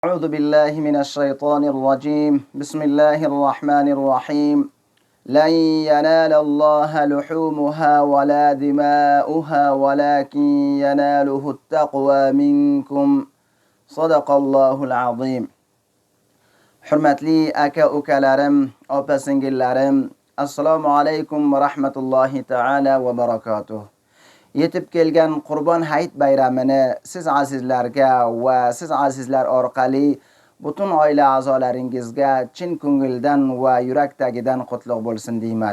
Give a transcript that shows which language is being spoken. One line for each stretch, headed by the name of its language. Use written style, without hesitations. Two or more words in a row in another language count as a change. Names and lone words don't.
Arabic: أعوذ بالله من الشيطان الرجيم بسم الله الرحمن الرحيم لن ينال الله لحومها ولا دماؤها ولكن يناله التقوى منكم صدق الله العظيم.
Uzbek: Hurmatli aka ukalarim, opa singillarim,
Arabic: السلام عليكم و رحمة الله تعالى و بركاته.
Uzbek: Yetib kelgan Qurbon hayit bayramini siz azizlarga va siz azizlar orqali butun oila a'zolaringizga chin ko'ngildan va yurak tagidan qutlug' bo'lsin deyman.